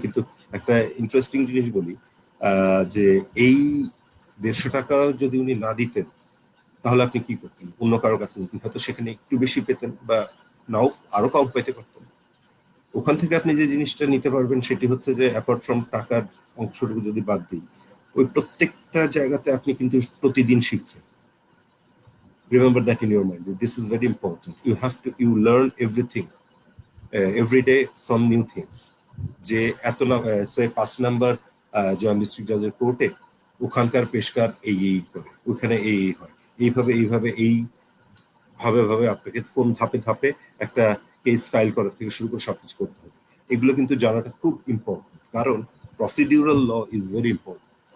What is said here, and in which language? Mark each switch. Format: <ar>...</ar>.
<bn>কিন্তু একটা ইন্টারেস্টিং জিনিস বলি, যে এই 150 টাকা যদি উনি না দিতেন তাহলে আপনি কি করতেন? অন্য কারোর কাছে যেতেন, হয়তো সেখানে একটু বেশি পেতেন বা নাও আরো কম পেতে পারতেন। ওখান থেকে আপনি যে জিনিসটা নিতে পারবেন সেটি হচ্ছে যে</bn> <en>apart from</en> <bn>টাকার অংশটুকু যদি বাদ দিই, ওই প্রত্যেকটা জায়গাতে আপনি কিন্তু প্রতিদিন শিখছেন।</bn> <en>Remember that in your mind. This is very important. You learn everything. Every day some new things.</en> <bn>যে এত না, সে 5 নাম্বার জয়েন্ট ডিস্ট্রিক্ট জাজের কোর্টে ওখানকার পেশকার এই করে, ওখানে এই হয়, এইভাবে এই ভাবে আপনাকে কোন ধাপে ধাপে একটা কেস ফাইল করার থেকে শুরু করে সবকিছু করতে হবে। এগুলো কিন্তু জানাটা খুব ইম্পর্টেন্ট, কারণ</bn> <en>Procedural law is very important.</en>